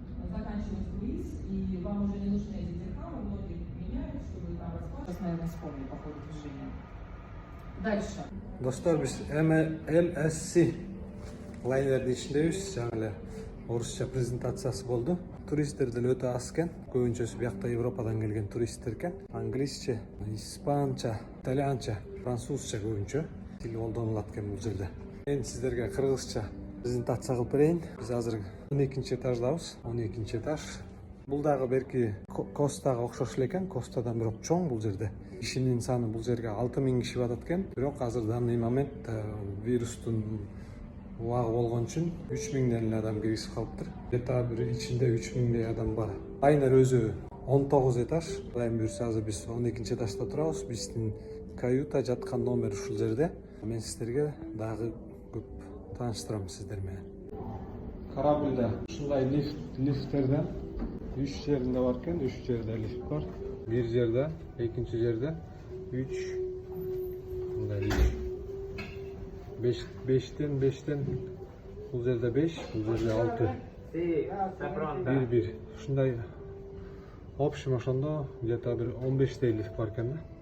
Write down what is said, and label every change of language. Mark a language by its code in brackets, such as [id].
[ru] Заканчивать круиз, и вам уже не нужны эти дирхамы, многие меняют, чтобы там расплачиваться. Сейчас, наверное, вспомню по ходу движения. Дальше. [ky] Достор, биз MSC лайнердин ичиндебиз. Жаңы эле орусча презентациясы болду. Туристтер деле өтө аз экен. Көбүнчөсү биякта Европадан келген туристтер экен. Англисче, испанча, итальянча, французча көбүнчө тил колдонулат экен бул жерде. Мен сиздерге кыргызча презентация кылып берейин. Биз азыр 12-нчи этаждабыз. 12-нчи этаж. Бул дагы берки Костага окшош эле экен. Костадан бирок чоң бул жерде. Кишинин саны бул жерге 6000 киши батат экен. Бирок азыр [ru] данный момент [ky] вирустун убагы болгон үчүн 3000ден эле адам киргизип калыптыр. Где-то бир ичинде 3000дей адам бар. Лайнер өзү 19 этаж. Кудайым буйрса азыр биз 12-нчи этажда турабыз. Биздин каюта жаткан номер ушул жерде. Мен сиздерге дагы көп тааныштырам сиздер менен. Корабльда ушундай лифттерден 3 жеринде бар экен. 3 жерде лифт бар. Bir жерде, экинчи жерде 3 мындай лифт. 5'ten бул жерде 5, бул жерде 6. Bir. Ушундай общем ошондо где-то бир 15 лифт бар экен да.